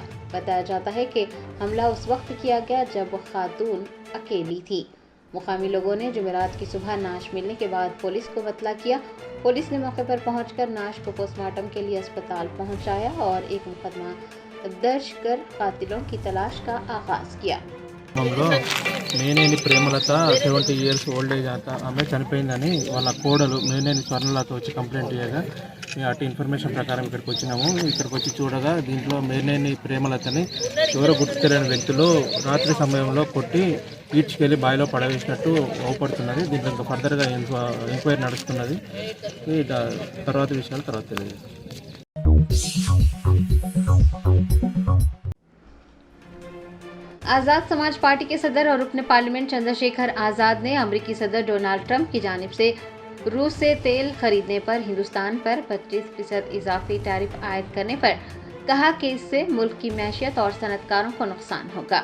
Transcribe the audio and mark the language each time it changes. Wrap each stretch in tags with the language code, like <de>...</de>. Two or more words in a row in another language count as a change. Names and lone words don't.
<ur>بتایا جاتا ہے کہ حملہ اس وقت کیا گیا جب خاتون اکیلی تھی۔ مقامی لوگوں نے جمعرات کی صبح نعش ملنے کے بعد پولیس کو اطلاع کیا۔ پولیس نے موقع پر پہنچ کر نعش کو پوسٹ مارٹم کے لیے اسپتال پہنچایا اور ایک مقدمہ درج کر قاتلوں کی تلاش کا آغاز کیا.</ur> <te>మేనేని ప్రేమలత 70</te> <en>years old age</en> <te>ఆమె చనిపోయిందని వాళ్ళ కోడలు మేనేని స్వర్ణలత వచ్చి కంప్లైంట్ చేయగా అటు ఇన్ఫర్మేషన్ ప్రకారం ఇక్కడికి వచ్చినాము। ఇక్కడికి వచ్చి చూడగా దీంట్లో మేనేని ప్రేమలతని ఎవరో గుర్తుతెరని వ్యక్తులు రాత్రి సమయంలో కొట్టి ఈడ్చుకెళ్ళి బావిలో పడవేసినట్టు అవుపడుతున్నది। దీంట్లో ఇంకా ఫర్దర్గా ఎంక్వైరీ నడుస్తున్నది। తర్వాత విషయాలు తర్వాత తెలియదు।</te> <ur>آزاد سماج پارٹی کے صدر اور رکن پارلیمنٹ چندر شیکھر آزاد نے امریکی صدر ڈونالڈ ٹرمپ کی جانب سے روس سے تیل خریدنے پر ہندوستان پر 25% اضافی ٹیرف عائد کرنے پر کہا کہ اس سے ملک کی معیشت اور صنعت کاروں کو نقصان ہوگا۔</ur>